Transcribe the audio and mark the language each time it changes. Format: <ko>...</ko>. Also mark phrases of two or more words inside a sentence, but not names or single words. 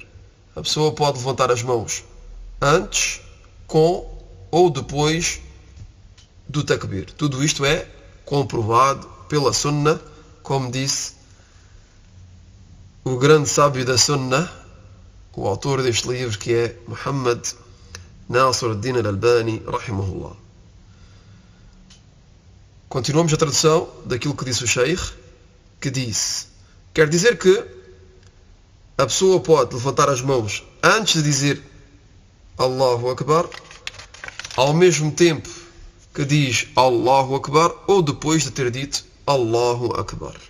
<pt>A pessoa pode levantar as mãos antes, com ou depois do takbir. Tudo isto é comprovado pela Sunnah, como disse o grande sábio da Sunnah, o autor deste livro, que é Muhammad Nasir ad-Din al-Albani, rahimahullah. Continuamos a tradução daquilo que disse o Sheikh, que disse: quer dizer que a pessoa pode levantar as mãos antes de dizer</pt> <ar>الله أكبر,</ar> <pt>ao mesmo tempo que diz</pt> <ar>الله أكبر,</ar> <pt>ou depois de ter dito</pt> <ar>الله أكبر.</ar>